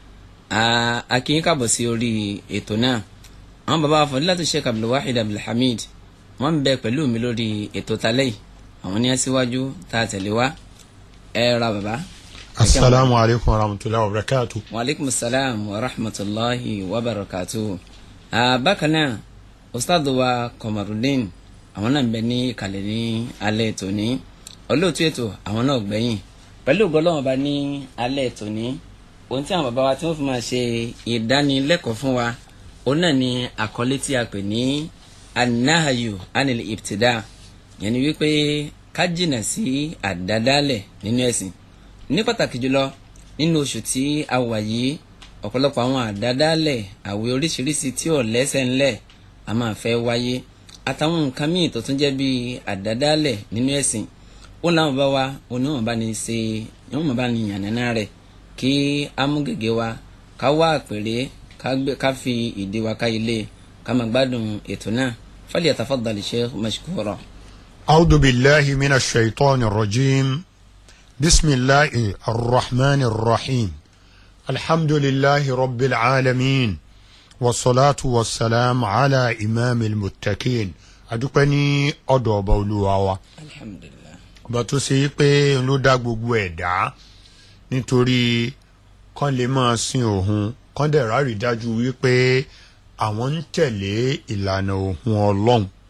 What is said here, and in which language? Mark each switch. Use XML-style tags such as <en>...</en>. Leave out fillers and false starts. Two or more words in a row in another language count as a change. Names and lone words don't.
<yo>A kí yín káàbọ̀ sí orí ètò náà. Àwọn bàbá wa Fadilatu Sheikh Abdulwahid Abdulhamid wọ́n ń bẹ pẹ̀lú mi lórí ètò talẹ́ yìí. Àwọn ní aṣíwájú tá a tẹ̀lé wá. Ẹ ra bàbá.</yo> <ar>السلام عليكم ورحمة الله وبركاته. وعليكم السلام ورحمة الله وبركاته.</ar> <yo>Bákan náà Ustad wa Komarudin àwọn náà ń bẹ ní ìkàlẹ̀ ní alẹ́ tòní. Olóòtú ètò àwọn náà gbẹ̀yìn pẹ̀lú ògo Ọlọ́run bá ní alẹ́ tòní. Ohun tí àwọn bàbá wa tí wọ́n fi máa ṣe ìdánilẹ́kọ̀ọ́ fún wa òun náà ni àkọlé tí a pè ní</yo> <ar>النهي عن الابتداع,</ar> <yo>yẹn ni wípé ká jìnà sí àdádálẹ̀ nínú ẹ̀sìn. Ní pàtàkì jùlọ nínú oṣù tí a wà yìí, ọ̀pọ̀lọpọ̀ àwọn àdádálẹ̀ àwẹ̀ oríṣiríṣi tí ò lẹ́sẹ̀ ńlẹ̀ a máa fẹ́ wáyé, àtàwọn nǹkan míì tó tún jẹ́ bíi àdádálẹ̀ nínú ẹ̀sìn. Ó láwọn bá wa oníwọ̀n bá ní ṣe ìwọ̀n bá ní yànnàná rẹ̀ kí á mú gègé wa ká wá àpèrè ká fi ìdí wa ká ilé ká máa gbádùn ètò náà.</yo> <ar>فليتفضل الشيخ مشكورا. أعوذ بالله من الشيطان الرجيم. بسم الله الرحمن الرحيم. الحمد لله رب العالمين. والصلاة والسلام على إمام المتقين.</ar> <yo>Adúpẹ́ ní ọ̀dọ̀ ọba Olúwa wa. Alhamdulillah. Ọba tó ṣe pé ló dá gbogbo ẹ̀dá nítorí kán lè máa sin òun, kán dẹ̀ rárí dájú wípé àwọn ń tẹ̀lé ìlànà òun Ọlọ́run.</yo>